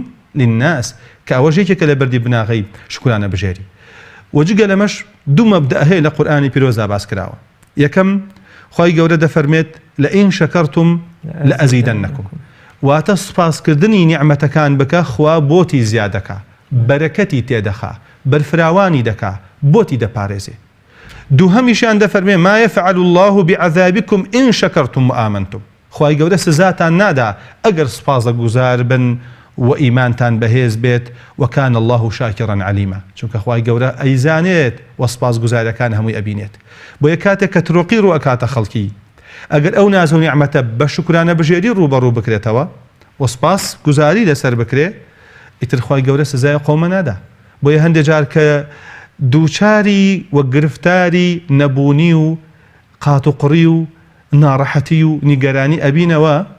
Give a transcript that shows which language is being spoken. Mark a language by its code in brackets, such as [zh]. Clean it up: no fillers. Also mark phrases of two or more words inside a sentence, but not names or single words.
[ckb] للناس کە ئەوە ژێکێکە لە بەردی بناغی شکرانە بژێری وەجگە لەمەش دوو مەبدە هەیە لە قورئانی پیرۆزدا باس کراوە یەکەم خوای گەورە دەفەرمێت [ar] لئین شەکەرتم لەئەزیدەنەکم [ckb] واتە سپاسکردنی نیعمەتەکان بکە خوا بۆتی زیادەکە بەرەکەتی تێدەخا بەرفراوانی دەکا بۆتی دەپارێزێ دووهەمیشیان دەفەرمێ [ar] ما يفعل الله بعذابكم إن شكرتم وآمنتم [ckb] خوای گەورە سزاتان نادا ئەگەر سپاسگوزار بن و ئیمانتان بەهێز بێت [ar] وكان الله شاكرا عليما [ckb] چونکە خوای گەورە ئەیزانێت و سپاسگوزارەکان هەمووی ئەبینێت بۆ یە کاتێک کە ترۆقی ڕوو ئەکاتە خەڵکی ئەگەر ئەو ناز و نیعمەتە بە شکرانە بژێری ڕوبەڕوو بکرێتەوە و سپاس گوزاری لەسەر بکرێ ئیتر خوای گەورە سزای قەومە نادا بۆیە هەندێک جار کە دووچاری و گرفتاری نەبوونی و قات و قڕی و ناڕەحەتی و نیگەرانی ئەبینەوە